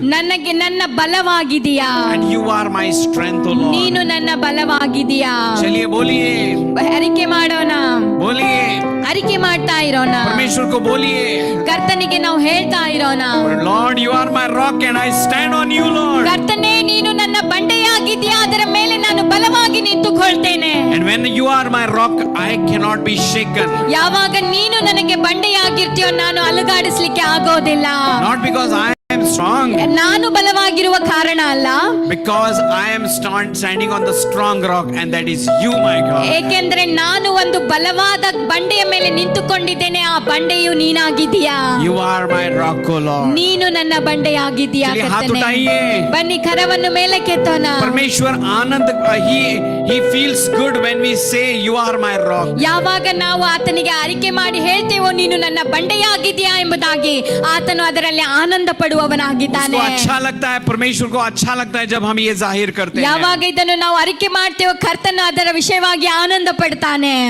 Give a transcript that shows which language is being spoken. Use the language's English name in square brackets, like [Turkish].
[Kannada] ನನಗೆ ನನ್ನ ಬಲವಾಗಿದ್ದೀಯಾ. [English] And you are my strength, O Lord. [Kannada] ನೀನು ನನ್ನ ಬಲವಾಗಿದ್ದೀಯಾ. [Hindi] चलिए बोलिए, [Kannada] ಅರಿಕೆ ಮಾಡೋಣ, [Hindi] बोलिए. [Kannada] ಅರಿಕೆ ಮಾಡ್ತಾ ಇರೋಣ. [Hindi] परमेश्वर को बोलिए, [Kannada] ಕರ್ತನಿಗೆ ನಾವು ಹೇಳ್ತಾ ಇರೋಣ, [English] Lord, you are my rock and I stand on you, Lord. [Kannada] ಕರ್ತನೇ ನೀನು ನನ್ನ ಬಂಡೆಯಾಗಿದ್ದೀಯಾ, ಅದರ ಮೇಲೆ ನಾನು ಬಲವಾಗಿ ನಿಂತುಕೊಳ್ತೇನೆ. [English] And when you are my rock, I cannot be shaken. [Kannada] ಯಾವಾಗ ನೀನು ನನಗೆ ಬಂಡೆಯಾಗಿರ್ತೀಯೋ ನಾನು ಅಲುಗಾಡಿಸ್ಲಿಕ್ಕೆ ಆಗೋದಿಲ್ಲ. [English] Not because I am am strong, [Kannada] ನಾನು ಬಲವಾಗಿರುವ ಕಾರಣ ಅಲ್ಲ, [English] because I am standing on the strong rock, and that is you, my God. [Kannada] ಏಕೆಂದ್ರೆ ನಾನು ಒಂದು ಬಲವಾದ ಬಂಡೆಯ ಮೇಲೆ ನಿಂತುಕೊಂಡಿದ್ದೇನೆ, ಆ ಬಂಡೆಯು ನೀನಾಗಿದ್ದೀಯಾ. [English] You are my rock, O Lord. [Kannada] ನೀನು ನನ್ನ ಬಂಡೆಯಾಗಿದ್ದೀಯಾ. [Hindi] चलिए हाथ [Kannada] ಕರ್ತನೇ. [Hindi] उठाइए. [Kannada] ಬನ್ನಿ ಕರವನ್ನು ಮೇಲೆ ಕೆತ್ತೋಣ. [Hindi] परमेश्वर आनंद, [English] he feels good when we say you are my rock. [Kannada] ಯಾವಾಗ ನಾವು ಆತನಿಗೆ ಅರಿಕೆ ಮಾಡಿ ಹೇಳ್ತೇವೋ ನೀನು ನನ್ನ ಬಂಡೆಯಾಗಿದ್ದೀಯಾ ಎಂಬುದಾಗಿ, ಆತನು ಅದರಲ್ಲಿ ಆನಂದ ಪಡುವವನಾಗಿದ್ದಾನೆ. [Hindi] उसको अच्छा लगता है, परमेश्वर को अच्छा लगता है जब हम ये जाहिर करते हैं. [Kannada] ಯಾವಾಗ ಇದನ್ನು ನಾವು ಅರಿಕೆ ಮಾಡ್ತೇವೋ ಕರ್ತನು ಅದರ ವಿಷಯವಾಗಿ ಆನಂದ ಪಡ್ತಾನೆ.